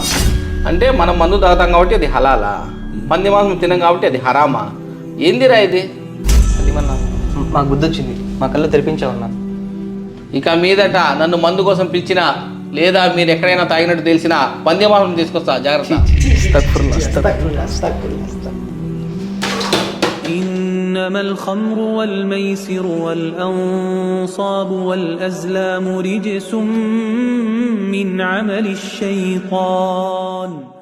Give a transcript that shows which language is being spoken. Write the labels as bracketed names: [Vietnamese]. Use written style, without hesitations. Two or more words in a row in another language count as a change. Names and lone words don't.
[Telugu] అంటే మనం మందు తాగుతాం కాబట్టి అది హలాలా, పంది మాంసం తినం కాబట్టి అది హరామా? ఏందిరా ఇది? అది మన మాకు బుద్ధి వచ్చింది, మా కళ్ళు తెరిపించామన్నా. ఇక మీదట నన్ను మందు కోసం పిలిచినా లేదా మీరు ఎక్కడైనా తాగినట్టు తెలిసినా పంది మాంసం తీసుకొస్తా, జాగ్రత్త. [Arabic] إنما الخمر والميسر والأنصاب والأزلام رجس من عمل الشيطان